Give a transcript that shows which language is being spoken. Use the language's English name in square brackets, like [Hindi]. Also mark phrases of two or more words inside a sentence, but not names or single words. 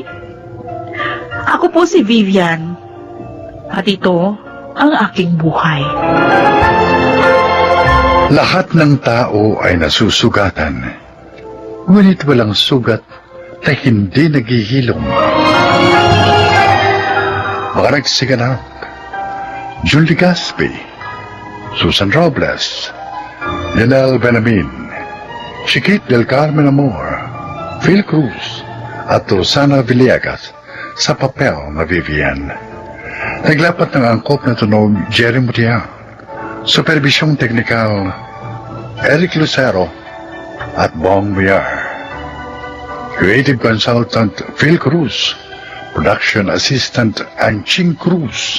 [Filipino] Ako po si Vivian, at ito ang aking buhay. Lahat ng tao ay nasusugatan, ngunit walang sugat na hindi naghihilom. Mga nagsiganap, June Legaspi, Susan Robles, Lionel Benamin, Chiquit del Carmen Amor, Phil Cruz, at Rosana Villegas sa papel na Vivian. Naglapat ng angkop na tunog Jerry Mutia, supervisyong teknikal Eric Lucero at Bong Villar. [English] Creative consultant Phil Cruz, production assistant Anching Cruz.